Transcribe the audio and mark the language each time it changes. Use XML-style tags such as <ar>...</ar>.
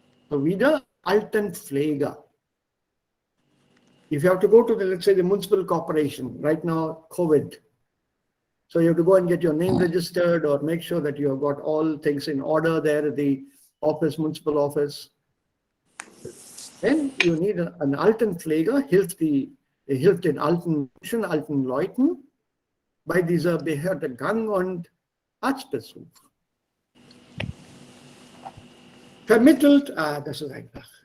<de>So wieder Altenpfleger.</de> <en>If you have to go to let's say the municipal corporation, right now COVID, so you have to go and get your name registered or make sure that you have got all things in order there at the office, municipal office. Then you need an</en> <de>Altenpfleger, hilft den alten Menschen, alten Leuten bei dieser Behördegang und Arztbesuch. Vermittelt, das ist einfach.</de>